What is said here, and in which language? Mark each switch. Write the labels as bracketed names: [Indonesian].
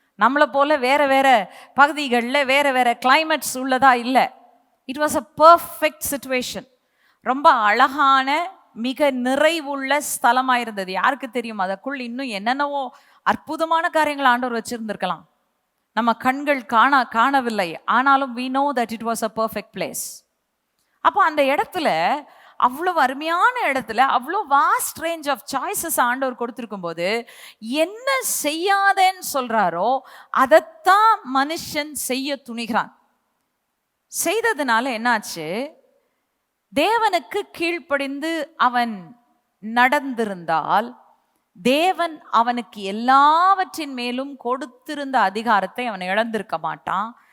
[Tamil] நம்மளை போல வேற வேற பகுதிகளில் வேற வேற கிளைமேட்ஸ் உள்ளதா இல்லை. [English] It was a perfect situation. [Tamil] ரொம்ப அழகான, மிக நிறைவுள்ள ஸ்தலமாக இருந்தது. யாருக்கு தெரியும், அதற்குள் இன்னும் என்னென்னவோ அற்புதமான காரியங்கள் ஆண்டவர் வச்சிருந்திருக்கலாம். நம்ம கண்கள் காணவில்லை. ஆனாலும் [English] we know that it was a perfect place. [Tamil] அப்போ அந்த இடத்துல, அவ்வளவு அருமையான இடத்துல, அவ்வளோ [English] vast range of choices [Tamil] ஆண்டவர் கொடுத்திருக்கும் போது, என்ன செய்யாதேன்னு சொல்றாரோ அதைத்தான் மனுஷன் செய்ய துணிகிறான். செய்ததுனால என்னாச்சு? தேவனுக்கு கீழ்ப்படிந்து அவன் நடந்திருந்தால் தேவன் அவனுக்கு எல்லாவற்றின் மேலும் கொடுத்திருந்த அதிகாரத்தை அவன் இழந்திருக்க மாட்டான்.